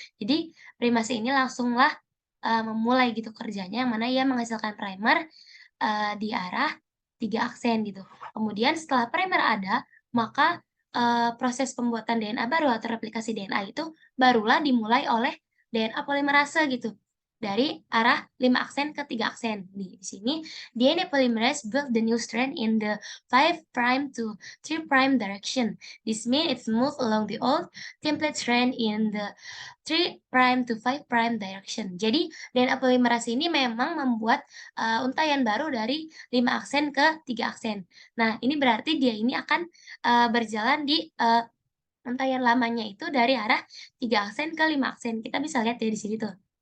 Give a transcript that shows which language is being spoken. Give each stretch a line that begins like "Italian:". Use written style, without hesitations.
Indonesian: Jadi primase ini langsunglah, memulai gitu kerjanya, yang mana ia menghasilkan primer, di arah 3 aksen gitu. Kemudian setelah primer ada, maka, proses pembuatan DNA baru atau replikasi DNA itu barulah dimulai oleh DNA polimerase gitu, dari arah 5 aksen ke 3 aksen. Di sini
English: DNA polymerase build the new strand in the 5' to 3' direction. This means it's move along the old template strand in the 3' to 5' direction.
Indonesian: Jadi DNA polimerase ini memang membuat, untaian baru dari 5 aksen ke 3 aksen. Nah, ini berarti dia ini akan, berjalan di, untaian lamanya itu dari arah 3 aksen ke 5 aksen. Kita bisa lihat ya di sini tuh.